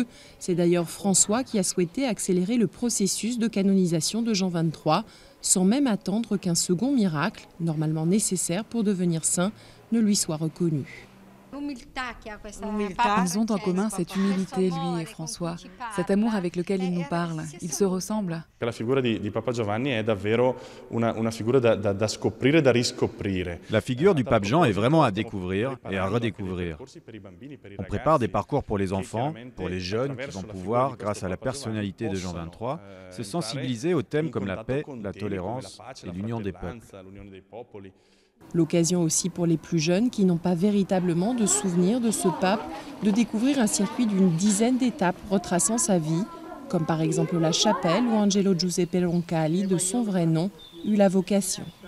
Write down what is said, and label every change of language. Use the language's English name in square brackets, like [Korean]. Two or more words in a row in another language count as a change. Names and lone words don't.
[French] C'est d'ailleurs François qui a souhaité accélérer le processus de canonisation de Jean XXIII, sans même attendre qu'un second miracle, normalement nécessaire pour devenir saint, ne lui soit reconnu. Ils ont en commun cette humilité, lui et François, cet amour avec lequel ils nous parlent. Ils se ressemblent. [Italian] La figure di Papa Giovanni è davvero una figura da scoprire, da riscoprire. [French] La figure du pape Jean est vraiment à découvrir et à redécouvrir. On prépare des parcours pour les enfants, pour les jeunes qui vont pouvoir, grâce à la personnalité de Jean XXIII, se sensibiliser aux thèmes comme la paix, la tolérance et l'union des peuples. L'occasion aussi pour les plus jeunes qui n'ont pas véritablement de souvenir de ce pape de découvrir un circuit d'une dizaine d'étapes retraçant sa vie, comme par exemple la chapelle où Angelo Giuseppe Roncalli, de son vrai nom, eut la vocation.